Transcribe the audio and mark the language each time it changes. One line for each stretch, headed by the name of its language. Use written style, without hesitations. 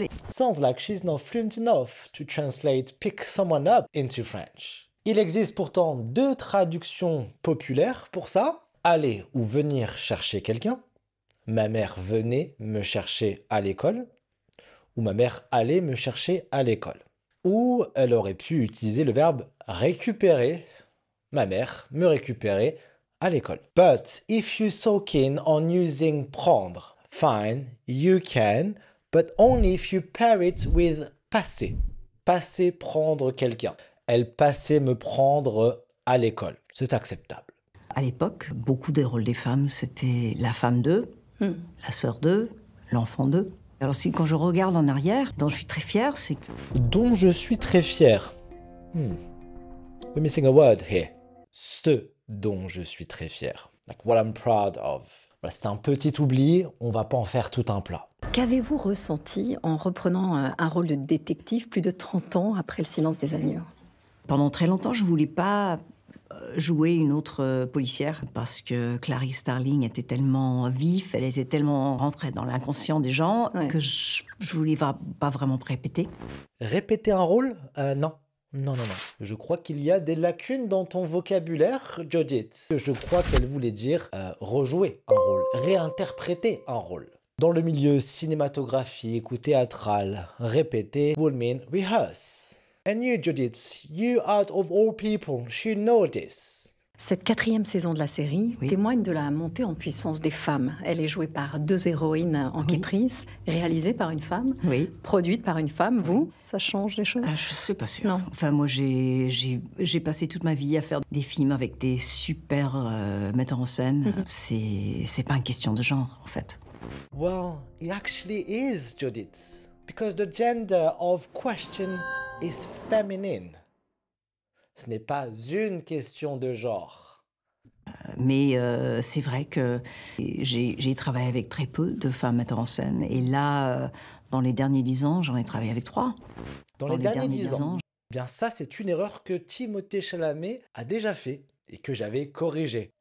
English: Sounds like she's not fluent enough to translate pick someone up into French.
French: Il existe pourtant 2 traductions populaires pour ça. Aller ou venir chercher quelqu'un. Ma mère venait me chercher à l'école. Ou ma mère allait me chercher à l'école. Ou elle aurait pu utiliser le verbe récupérer. Ma mère me récupérait à l'école.
English: But if you're so keen on using prendre, fine, you can, but only if you pair it with passer.
French: Passer, prendre quelqu'un. Elle passait me prendre à l'école. C'est acceptable. À l'époque, beaucoup des rôles des femmes, c'était la femme d'eux, la sœur d'eux, l'enfant d'eux. Alors quand je regarde en arrière, dont je suis très fière, c'est que... Dont je suis très fier.
English: We're missing a word here.
French: Ce dont je suis très fier.
English: Like what I'm proud of.
French: Voilà, c'est un petit oubli, on va pas en faire tout un plat. Qu'avez-vous ressenti en reprenant un rôle de détective plus de 30 ans après Le silence des agneaux? Pendant très longtemps, je voulais pas jouer une autre policière parce que Clarice Starling était tellement vive, elle était tellement rentrée dans l'inconscient des gens que je voulais pas vraiment répéter. Répéter un rôle? Non. Non. Je crois qu'il y a des lacunes dans ton vocabulaire, Jodith. Je crois qu'elle voulait dire rejouer un rôle, réinterpréter un rôle. Dans le milieu cinématographique ou théâtral, répéter
English: will mean rehearse. And you, Judith, you out of all people, should know this.
French: Cette 4e saison de la série témoigne de la montée en puissance des femmes. Elle est jouée par 2 héroïnes enquêtrices, réalisée par une femme, produite par une femme. Vous, ça change les choses? Je suis pas sûre. Non. Enfin, moi, j'ai passé toute ma vie à faire des films avec des super metteurs en scène. C'est pas une question de genre, en fait.
English: Well, it actually is, Judith. Because the gender of question is feminine.
French: Ce n'est pas une question de genre. Mais c'est vrai que j'ai travaillé avec très peu de femmes metteurs en scène. Et là, dans les derniers 10 ans, j'en ai travaillé avec 3. Dans les derniers 10 ans. Bien ça, c'est une erreur que Timothée Chalamet a déjà fait et que j'avais corrigée.